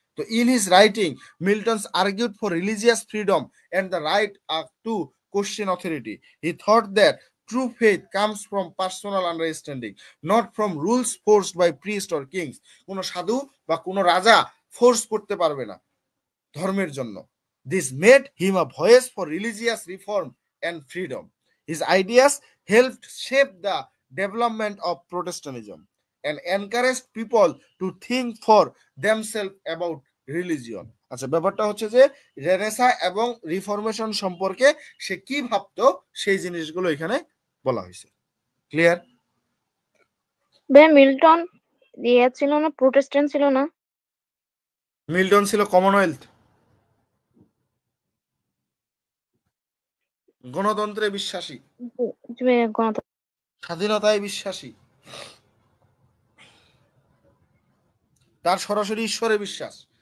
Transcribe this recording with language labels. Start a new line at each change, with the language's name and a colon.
English: তো in his writing Milton's argued for religious freedom and the right to question authority. He thought that true faith comes from personal understanding, not from rules forced by priest or kings.
Bangla: কোনো সাধু বা কোনো রাজা force করতে পারবে না ধর্মের জন্য।
English: This made him a voice for religious reform and freedom. His ideas helped shape the development of Protestantism and encouraged people to think for themselves about religion.
Bangla: আচ্ছা, ব্যাপারটা হচ্ছে যে রেনেসা এবং রিফরমেশন সম্পর্কে সে কি ভাবতো, সেই জিনিসগুলো এখানে বলা হয়েছে। ক্লিয়ার? মিল্টন ইয়ে ছিল না, প্রোটেস্ট্যান্ট ছিল না? মিল্টন ছিল কমনওয়েলথ, গণতন্ত্রে বিশ্বাসী, স্বাধীনতায় বিশ্বাসী, তার সরাসরি ঈশ্বরে বিশ্বাস।